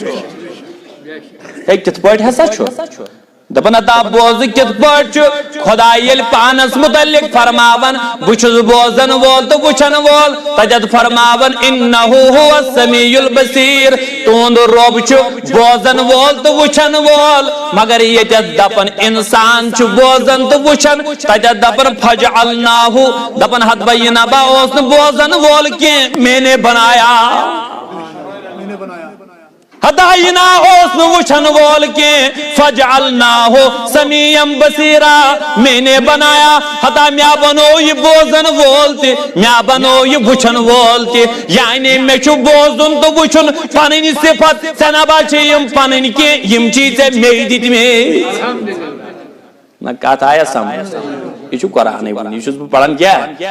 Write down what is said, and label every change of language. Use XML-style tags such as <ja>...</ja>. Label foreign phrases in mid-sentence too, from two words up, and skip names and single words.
<ks>ہے کِتھ پٲٹھۍ ہسا چھُ دپان اتا بوز کِتھ پٲٹھۍ چھُ خۄداے ییٚلہِ پانس متعلق فرماون بہٕ چھُس بوزن وول تہٕ وٕچھن وول تتٮ۪تھ فرماون</ks> <ar>اِنَّہُ هُوَ السَّمِیعُ الْبَصِیٖر</ar> <ks>تُہُنٛد رۄب چھُ بوزن وول تہٕ وٕچھن وول مگر ییٚتٮ۪تھ دپان انسان چھُ بوزان تہٕ وٕچھان تتٮ۪تھ دپان فَجَعَلْنَاهُ دپان ہتبا یہِ نبا اوس نہٕ بوزن وول کینٛہہ</ks> <ur>میں نے بنایا</ur> <ks>ہتا یہِ نا اوس نہٕ وٕچھن وول کینٛہہ</ks> <ar>فَجَعَلْنَاهُ سَمِيعًا بَصِیٖرًا</ar> <ur>میں نے بنایا</ur> <ks>ہتا مےٚ بنوو یہِ بوزن وول تہِ مےٚ بنوو یہِ وٕچھن وول تہِ یعنی مےٚ چھُ بوزُن تہٕ وٕچھُن پنٕنۍ صفت ژےٚ نبا چھے یِم پنٕنۍ کینٛہہ یِم چھی ژےٚ مے دِتمٕتۍ نہ کتھ آیا سمجھ یہِ چھُ قرآنٕے ونان یہِ چھُس بہٕ پران کیٛاہ</ks>